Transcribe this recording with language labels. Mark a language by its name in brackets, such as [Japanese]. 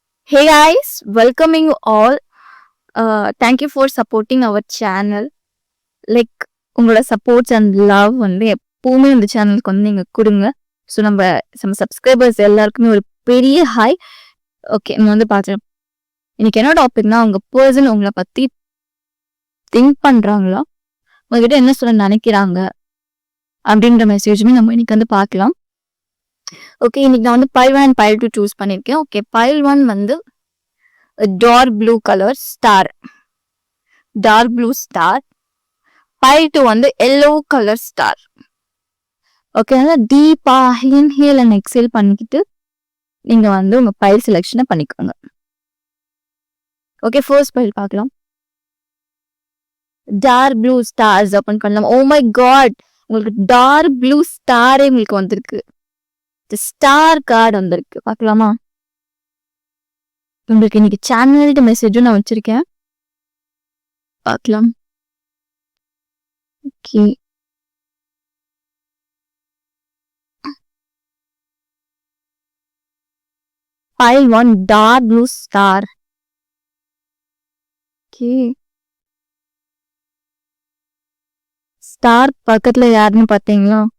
[English] Hey guys, welcoming you all. Thank you for supporting our channel. [Tamil] Like உங்களோட supports and love வந்து எப்பவுமே இந்த சேனலுக்கு வந்து நீங்கள் கொடுங்க. ஸோ நம்ம சப்ஸ்கிரைபர்ஸ் எல்லாருக்குமே ஒரு பெரிய ஹாய். ஓகே, நம்ம வந்து பார்த்துக்கலாம். இன்னைக்கு என்ன டாபிக்னா, உங்கள் பர்சன் உங்களை பற்றி திங்க் பண்ணுறாங்களா, உங்ககிட்ட என்ன சொல்ல நினைக்கிறாங்க அப்படின்ற மெசேஜுமே நம்ம இன்னைக்கு வந்து பார்க்கலாம். ஓகே, இன்னைக்கு நான் வந்து பைல் 1 அண்ட் பைல் 2 சூஸ் பண்ணியிருக்கேன். ஓகே, பைல் 1 வந்து dark blue colour star, dark blue star. File 2 வந்து எல்லோ கலர் ஸ்டார். ஓகே, அதனால டீப்பா இன்ஹேல் அண்ட் எக்ஸேல் பண்ணிக்கிட்டு நீங்க வந்து உங்க பைல் செலெக்ஷனை பண்ணிக்கோங்க. ஓகே, ஃபர்ஸ்ட் பைல் பார்க்கலாம். டார்க் ப்ளூ ஸ்டார்ஸ் ஓப்பன் பண்ணலாம். ஓ மை காட், உங்களுக்கு டார்க் ப்ளூ ஸ்டாரே உங்களுக்கு வந்திருக்கு. ஸ்டார் கார்டு வந்திருக்கு, பார்க்கலாமா? உங்களுக்கு இன்னைக்கு சேனல்டு மெசேஜும் நான் வச்சிருக்கேன், பார்க்கலாம். [English] Okay, pile 1 dark blue star. [Tamil] Okay, star பக்கத்துல யாருன்னு பாத்தீங்களா?